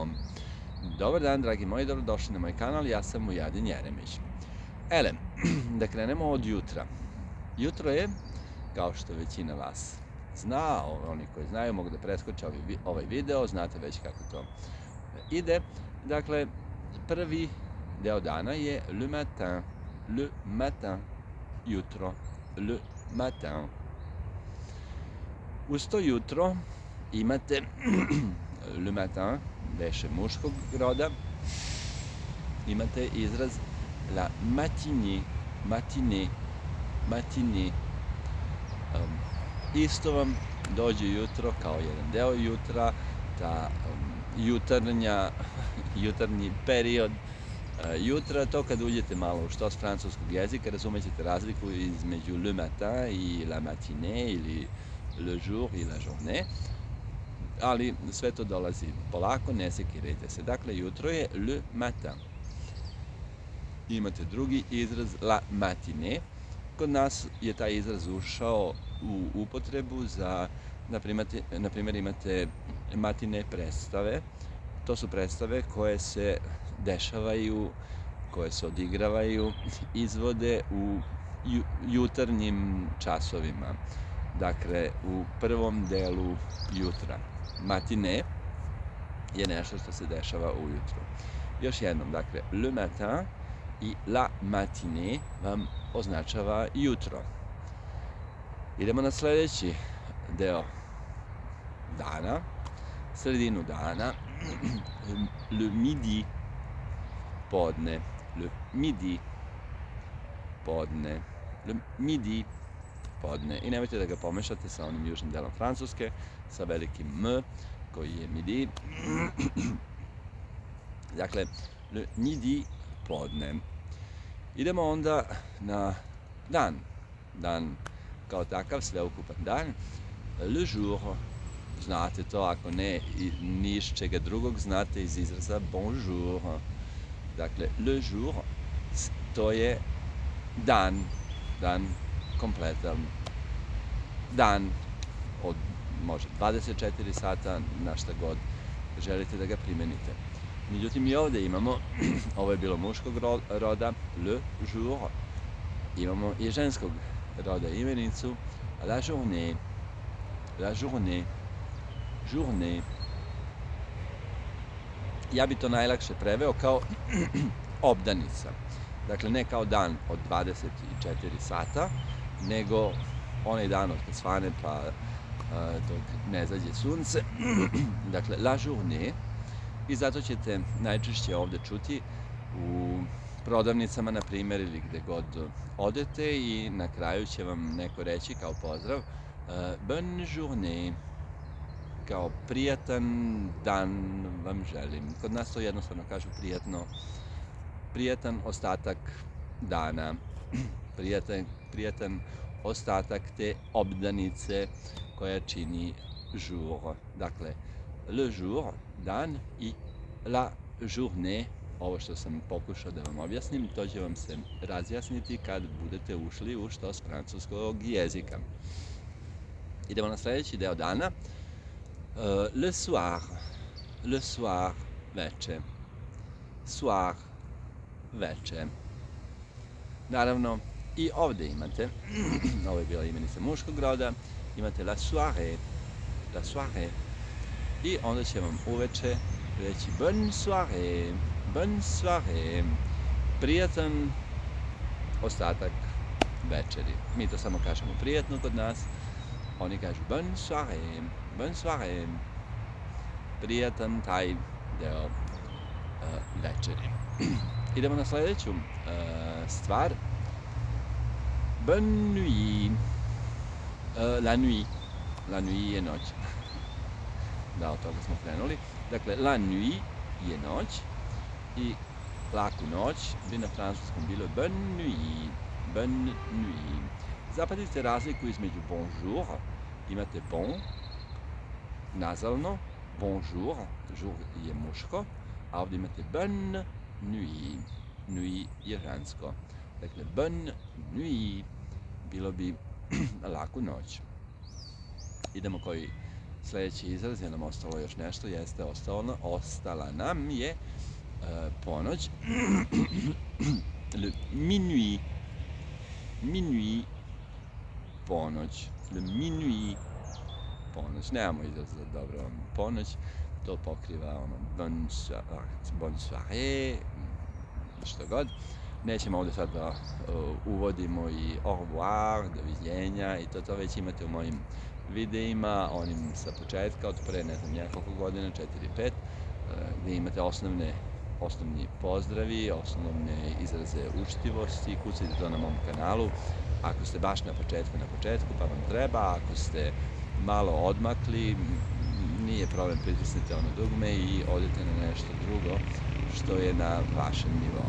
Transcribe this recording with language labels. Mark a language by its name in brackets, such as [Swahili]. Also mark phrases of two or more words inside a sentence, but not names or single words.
[Serbian] Dobar dan, dragi moji, dobrodošli na moj kanal, ja sam Mujadin Jeremić. Da krenemo od jutra. Jutro je, kao što većina vas zna, oni koji znaju mogu da preskoče ovaj video, znate već kako to ide. Dakle, prvi deo dana je [French] le matin, [Serbian] jutro, [French] le matin. [Serbian] Uz to jutro imate [French] le matin, [Serbian] beše muškog roda, imate izraz [French] la matinée. [Serbian] Isto vam dođe jutro kao jedan deo jutra, ta jutarnji period jutra, to kad uđete malo u štos francuskog jezika, razumećete razliku između [French] le matin [Serbian] i [French] la matinée [Serbian] ili [French] le jour [Serbian] i [French] la journée, [Serbian] ali sve to dolazi polako, ne sekirajte se. Dakle, jutro je [French] le matin. [Serbian] Imate drugi izraz [French] la matinée. [Serbian] Kod nas je taj izraz ušao u upotrebu za, na primjer, imate matine predstave. To su predstave koje se dešavaju, koje se odigravaju, izvode u jutarnjim časovima. Dakle, u prvom delu jutra. Matine je nešto što se dešava ujutro. Još jednom, dakle, [French] le matin [Serbian] i [French] la matinée [Serbian] vam označava jutro. Idemo na sledeći deo dana, sredinu dana, [French] le midi, podne, le midi, podne, le midi, [Serbian] podne. I nemojte da ga pomešate sa onim južnim delom Francuske, sa velikim M, koji je midi. Dakle, [French] le midi, [Serbian] podne. Idemo onda na dan kao takav, sveukupan dan. [French] Le jour, [Serbian] znate to, ako ne ni iz čega drugog, znate iz izraza bonjour. [French] Dakle, le jour, [Serbian] to je dan kompletan. Dan od može 24 sata, na šta god želite da ga primenite. Međutim, i ovde imamo, ovo je bilo muškog roda, [French] le jour, [Serbian] imamo i ženskog roda imenicu, [French] la journée, journée. [Serbian] Ja bi to najlakše preveo kao obdanica. Dakle, ne kao dan od 24 sata, nego onaj dan od kad svane pa dok ne zađe sunce. Dakle, [French] la journée. [Serbian] I zato ćete najčešće ovde čuti u prodavnicama, na primjer, ili gde god odete, i na kraju će vam neko reći kao pozdrav [French] bonne journée, [Serbian] kao prijatan dan vam želim. Kod nas to jednostavno kažu prijatan ostatak dana, prijatan ostatak te obdanice koja čini jour. [French] Dakle, le jour, dan, i la journée, [Serbian] ovo što sam pokušao da vam objasnim, to će vam se razjasniti kad budete ušli u štos francuskog jezika. Idemo na sledeći deo dana. [French] Le soir, veče. Soir, [Serbian] veče. Naravno, i ovde imate, ovo je bila imenica muškog roda, imate [French] la soirée, [Serbian] i onda će vam uveče reći [French] bonne soirée, bonne soirée, [Serbian] prijatan ostatak večeri. Mi to samo kažemo prijatno kod nas, oni kažu [French] bonne soirée, [Serbian] prijatan taj deo večeri. Idemo na sljedeću stvar. [French] Bonne nuit. La nuit. La nuit [Serbian] je noć. Da, od toga smo krenuli. Dakle, [French] la nuit [Serbian] je noć i laku noć bi na francuskom bilo [French] bonne nuit. Bonne nuit. [Serbian] Zapazite razliku između bonjour, imate bon, nazalno, bonjour, jour je muško, a ovdje imate [French] bonne nuit. [Serbian] Nuit je žensko. Dakle, [French] bonne nuit [Serbian] bilo bi laku noć. Idemo koji sljedeći izraz, je nam ostalo još nešto, ostala nam je ponoć. [French] Le minuit. Minuit, ponoć. Le minuit, [Serbian] ponoć. Nemamo izraz za dobro ponoć. To pokriva [French] bonne soirée, [Serbian] što god. Nećemo ovdje sad da uvodimo i [French] au revoir, [Serbian] doviđenja i to već imate u mojim videima, onim sa početka, od pre ne znam nekoliko godina, 4-5, gdje imate osnovni pozdravi, osnovne izraze učtivosti, kucajte to na mom kanalu. Ako ste baš na početku pa vam treba, ako ste malo odmakli, nije problem, pritisnite ono dugme i odete na nešto drugo što je na vašem nivou.